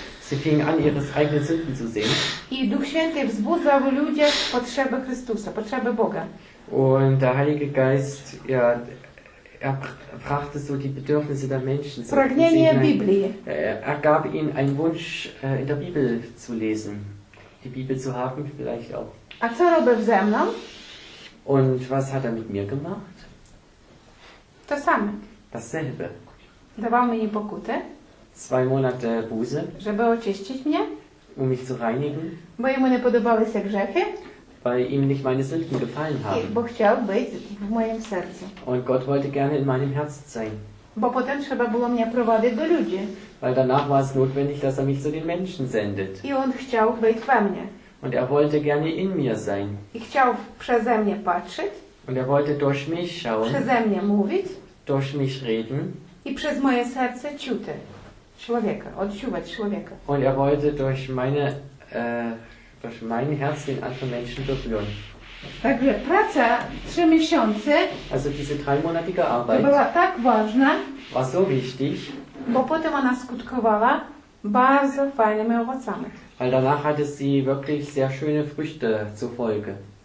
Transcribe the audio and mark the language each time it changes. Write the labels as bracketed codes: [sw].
[de] Sie fingen an, ihre eigenen Sünden zu sehen. [pl] i Duch Święty wzbudzał w ludziach potrzeby Chrystusa, potrzeby Boga. [de] Und der Heilige Geist, ja, er brachte so die Bedürfnisse der Menschen. So [pl] Pragnienie [de] hinein. [pl] Biblii. [de] Er gab ihnen einen Wunsch, in der Bibel zu lesen. Die Bibel zu haben, vielleicht auch. [pl] A co robił ze mną? [de] Und was hat er mit mir gemacht? [pl] To samo. [de] Dasselbe. [pl] Dawał mi pokutę, [de] 2 Monate Buße, [pl] żeby oczyścić mnie, [de] um mich zu reinigen, [pl] bo jemu nie podobały się grzechy, [de] weil ihm nicht meine Sünden gefallen [pl] i [de] haben. [pl] bo chciał być w moim sercu. [de] Und Gott wollte gerne in meinem Herzen sein. [pl] Bo potem trzeba było mnie prowadzić do ludzi. [de] Weil danach war es notwendig, dass er mich zu den Menschen sendet. [pl] I on chciał być we mnie. [de] Und er wollte gerne in mir sein. [pl] I chciał przeze mnie patrzeć, [de] Und er wollte durch mich schauen, [pl] przeze mnie mówić [de] durch mich reden. [pl] i przez moje serce czuć człowieka, odczuwać człowieka. [de] Und er wollte durch mein Herz den anderen Menschen berühren. [pl] Także praca 3 miesiące [de] Also diese 3-monatige [pl] to [de] Arbeit [pl] była tak ważna, [de] war so wichtig, [pl] bo potem ona skutkowała bardzo fajnymi owocami. [de] Weil danach hatte sie wirklich sehr schöne Früchte zur Folge.